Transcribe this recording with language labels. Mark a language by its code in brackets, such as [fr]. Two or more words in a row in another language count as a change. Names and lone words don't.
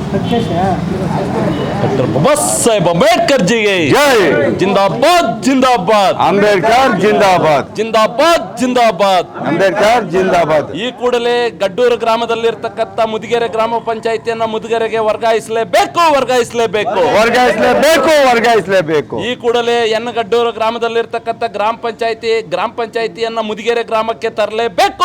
[hi] डॉक्टर बाबा साहेब अंबेडकर जी के जय। जिंदाबाद जिंदाबाद [kn] ಅಂಬೇಡ್ಕರ್ ಜಿಂದಾಬಾದ್, [hi] जिंदाबाद जिंदाबाद [kn] ಅಂಬೇಡ್ಕರ್ ಜಿಂದಾಬಾದ್. ಈ ಕೂಡಲೇ ಗಡ್ಡೂರು ಗ್ರಾಮದಲ್ಲಿರ್ತಕ್ಕಂಥ ಮುದಿಗೆರೆ ಗ್ರಾಮ ಪಂಚಾಯಿತಿಯನ್ನ ಮುದಿಗೆರೆಗೆ ವರ್ಗಾಯಿಸಲೇಬೇಕು ವರ್ಗಾಯಿಸಲೇಬೇಕು ವರ್ಗಾಯಿಸಲೇಬೇಕು. ಈ ಕೂಡಲೇ ಗಡ್ಡೂರು ಗ್ರಾಮದಲ್ಲಿರ್ತಕ್ಕಂಥ ಗ್ರಾಮ ಪಂಚಾಯಿತಿಯನ್ನ ಮುದಿಗೆರೆ ಗ್ರಾಮಕ್ಕೆ ತರಲೇಬೇಕು